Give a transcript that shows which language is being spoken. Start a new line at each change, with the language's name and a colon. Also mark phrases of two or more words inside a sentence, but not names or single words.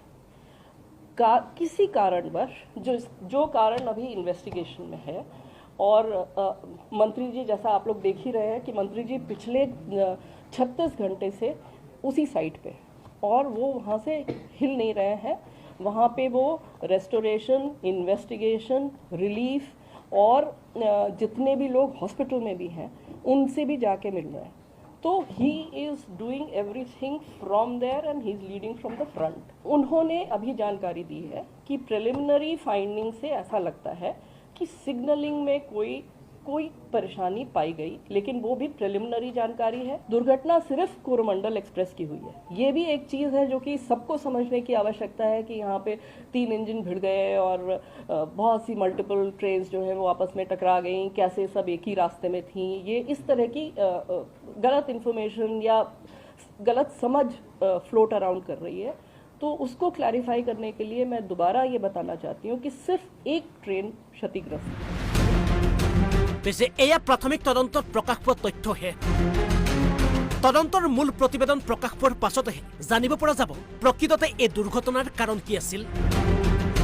Hindi: किसी कारणवश जो कारण अभी इन्वेस्टिगेशन में है, और मंत्री जी जैसा आप लोग देख ही रहे हैं कि मंत्री जी पिछले 36 घंटे से उसी साइट पे, और वो वहाँ से हिल नहीं रहे हैं। वहाँ पे वो
English: restoration, investigation, relief
Hindi: और जितने भी लोग हॉस्पिटल में भी हैं उनसे भी जाके मिल रहे हैं।
English: तो he is doing everything from there and he is leading from the front.
Hindi: उन्होंने अभी जानकारी दी है कि
English: preliminary finding
Hindi: से ऐसा लगता है कि सिग्नलिंग में कोई परेशानी पाई गई, लेकिन वो भी प्रिलिमिनरी जानकारी है। दुर्घटना सिर्फ कोरोमंडल एक्सप्रेस की हुई है। ये भी एक चीज़ है जो कि सबको समझने की आवश्यकता है कि यहाँ पे 3 इंजन भिड़ गए और बहुत सी
English: multiple trains
Hindi: जो है वो आपस में टकरा गई, कैसे सब एक ही रास्ते में थी। ये इस तरह की गलत इन्फॉर्मेशन या गलत समझ
English: float around
Hindi: कर रही है। तो उसको क्लैरिफाई करने के लिए मैं दोबारा ये बताना चाहती हूँ कि सिर्फ एक ट्रेन क्षतिग्रस्त है।
Assamese: পিছে এয়া প্ৰাথমিক তদন্তত প্ৰকাশ পোৱা তথ্যহে। তদন্তৰ মূল প্ৰতিবেদন প্ৰকাশ পোৱাৰ পাছতহে জানিব পৰা যাব প্ৰকৃততে এই দুৰ্ঘটনাৰ কাৰণ কি আছিল।